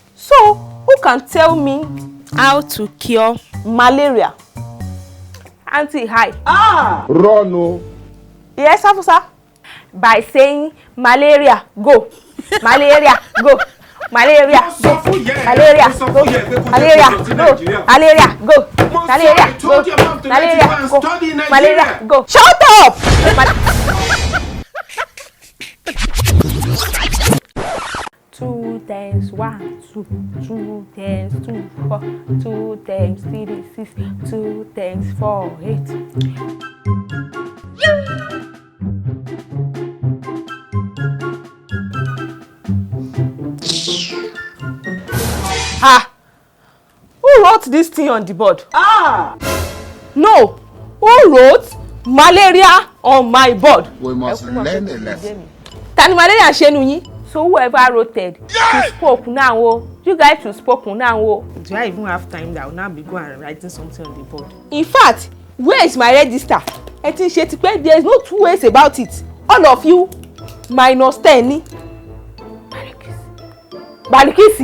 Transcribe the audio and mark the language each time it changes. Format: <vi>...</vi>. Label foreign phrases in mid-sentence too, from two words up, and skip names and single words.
<en>So, who can tell me how to cure malaria? Auntie, hi. Rono. Yes, Afusa. By saying malaria, go. Malaria, go. Malaria, go. Malaria, go. Malaria, go. Malaria, go. Malaria, go. Malaria, go. Malaria, go. Shut up! 2 times 1, 2, 2 times 2, 4, 2 times 3, 6, 2 times 4, 8. Who wrote this thing on the board? No, who wrote malaria on my board? We must learn a lesson.</en> <yo>Tani malaria ṣenu yín?</yo> <en>So whoever wrote it, you spoke now. You guys should spoke now. Do I even have time that I will now be going and writing something on the board? In fact, where is my register? There is no 2 ways about it. All of you, minus 10. Balikisi.</en>